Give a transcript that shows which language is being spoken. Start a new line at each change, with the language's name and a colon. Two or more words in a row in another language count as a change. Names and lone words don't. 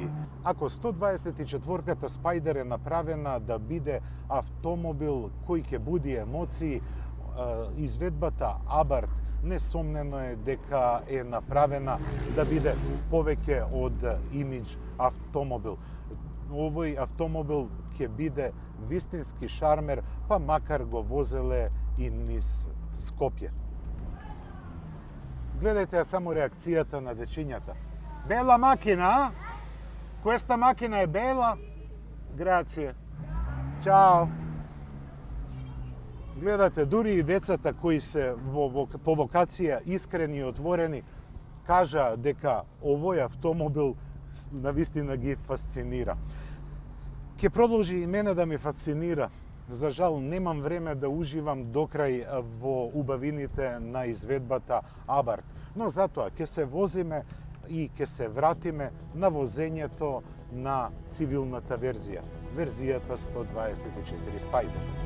Macedonian: Ако 124-ката Spider е направена да биде автомобил кој ќе буди емоции, изведбата Abarth несомнено е дека е направена да биде повеќе од имидж автомобил. Овој автомобил ќе биде вистински шармер, па макар го возеле и низ Скопје. Гледајте само реакцијата на дечињата.
Italian: Bella macchina, ah? Questa macchina è bella? Grazie. Ciao.
Macedonian: Гледате, дури и децата кои се по вокација искрени и отворени, кажа дека овој автомобил навистина ги фасцинира. Ке продолжи и мене да ми фасцинира. За жал, немам време да уживам докрај во убавините на изведбата Abarth, но затоа ќе се возиме и ќе се вратиме на возењето на цивилната верзија, верзијата 124 Spider.